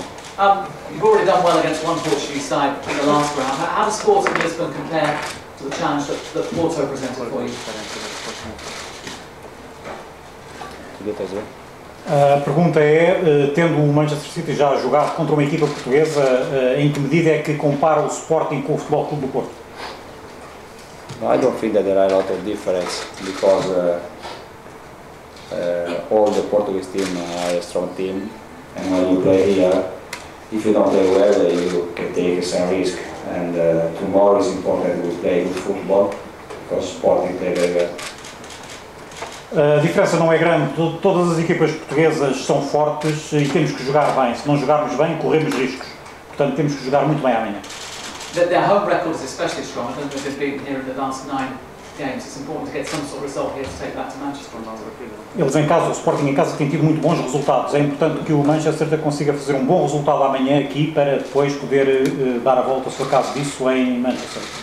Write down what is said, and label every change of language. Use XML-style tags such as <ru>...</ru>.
<en>You've already done well against one Portuguese side in the last round. How does Sporting Lisbon compare to the challenge that Porto presented for you?</en> <pt>A pergunta é, tendo o Manchester City já jogado contra uma equipa portuguesa, em que medida é que compara o Sporting com o Futebol Clube do Porto?</pt> <en>No, I don't think that there are a lot of difference because all the Portuguese team are a strong team, and when you play here, if you don't play well, you can take some risk. And tomorrow is important to play good football because Sporting play very well.</en> <pt>A diferença não é grande, todas as equipas portuguesas são fortes e temos que jogar bem. Se não jogarmos bem, corremos riscos. Portanto, temos que jogar muito bem amanhã.</pt> <en>Their home record is especially strong. I don't know if they've beaten here in the last 9 games. It's important to get some sort of result here to take back to Manchester.</en> <pt>Eles em casa, o Sporting em casa tem tido muito bons resultados. É importante que o Manchester consiga fazer um bom resultado amanhã aqui para depois poder dar a volta, se for caso disso, em Manchester.</pt>